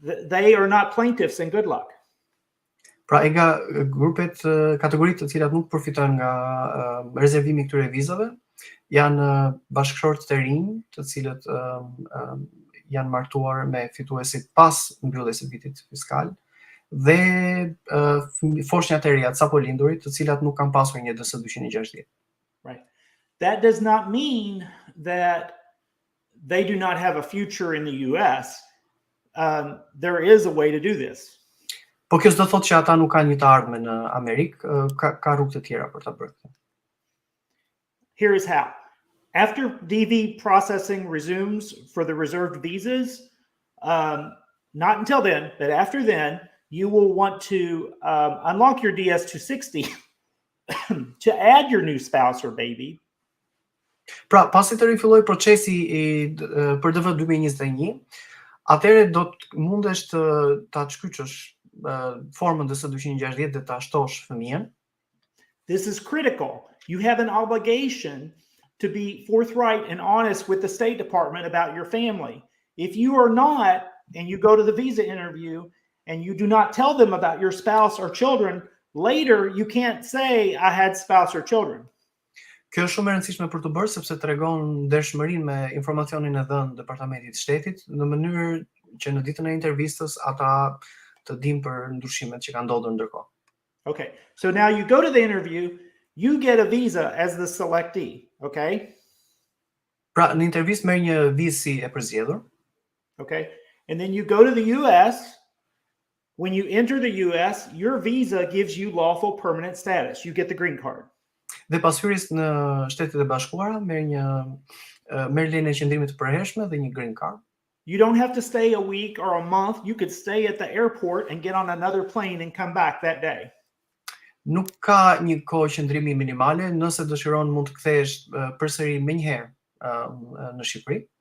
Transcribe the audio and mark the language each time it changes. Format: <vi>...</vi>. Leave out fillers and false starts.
<en>They are not plaintiffs in good luck.</en> <sq>Pra, Ega, grupet, kategoritë të cilat nuk përfitojnë nga rezervimi I këtyre vizave janë bashkëshortë të rinj, të cilët janë martuar me fituesit pas mbylljes së vitit fiskal dhe foshnjat e reja të sapo lindurit, të cilat nuk kanë pasur një DS-260.</sq> <en>Right. That does not mean that they do not have a future in the US. There is a way to do this.</en> <sq>Po kjo s'do thotë që ata nuk kanë një të ardhme në Amerikë, ka rrugë të tjera për ta bërë këtë.</sq> <en>Here is how. After DV processing resumes for the reserved visas, not until then, but after then, you will want to unlock your DS-260 to add your new spouse or baby.</en> <sq>Pra, pasi të rifilloj procesi për DV 2021, atëherë do të mundesh të ta shkyçësh formën DS-260 dhe ta shtosh fëmijën.</sq> <en>This is critical. You have an obligation to be forthright and honest with the State Department about your family. If you are not, and you go to the visa interview and you do not tell them about your spouse or children, later you can't say I had spouse or children.</en> <sq>Kjo është shumë e rëndësishme për të bërë sepse tregon ndershmërinë me informacionin e dhënë Departamentit të Shtetit në mënyrë që në ditën e intervistës ata të dinë për ndryshimet që kanë ndodhur ndërkohë.</sq> <en>Okay, so now you go to the interview, you get a visa as the selectee, okay?</en> <sq>Pra, në intervistë merr një vizë si e përzgjedhur.</sq> <en>Okay, and then you go to the US. When you enter the US, your visa gives you lawful permanent status. You get the green card.</en> <sq>Dhe pas hyrjes në Shtetet e Bashkuara merr lejen e qëndrimit të përhershme dhe një green card.</sq> <en>You don't have to stay a week or a month. You could stay at the airport and get on another plane and come back that day.</en> <sq>Nuk ka një kohë qëndrimi minimale, nëse dëshiron mund të kthehesh përsëri menjëherë në Shqipëri.</sq>